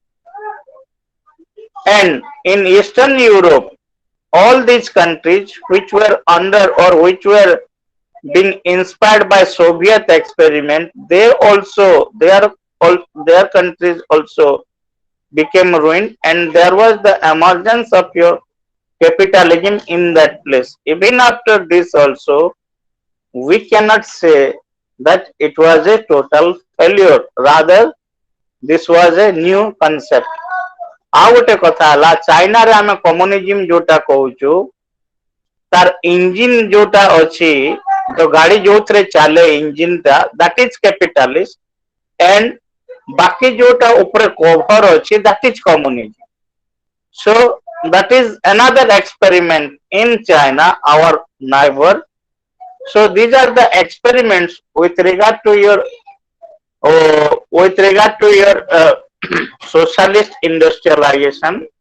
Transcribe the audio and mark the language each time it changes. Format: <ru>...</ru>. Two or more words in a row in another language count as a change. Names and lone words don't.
<en>And in Eastern Europe, all these countries which were under or which were being inspired by Soviet experiment, their countries also became ruined, and there was the emergence of your capitalism in that place. Even after this also, we cannot say that it was a total failure. Rather, this was a new concept.</en> <or>ଆଉ ଗୋଟେ କଥା ହେଲା ଚାଇନାରେ ଆମେ କମ୍ୟୁନିଜିମ ଯୋଉଟା କହୁଛୁ ତାର ଇଞ୍ଜିନ ଯୋଉଟା ଅଛି ତ ଗାଡି ଯୋଉଥିରେ ଚାଲେ ଇଞ୍ଜିନ ଟା</or> <en>that is capitalist</en> <or>and ବାକି ଯୋଉଟା ଉପରେ କଭର ଅଛି</or> <en>that is communism. So that is another experiment in China, our neighbor. So these are the experiments with regard to your socialist industrialization.</en>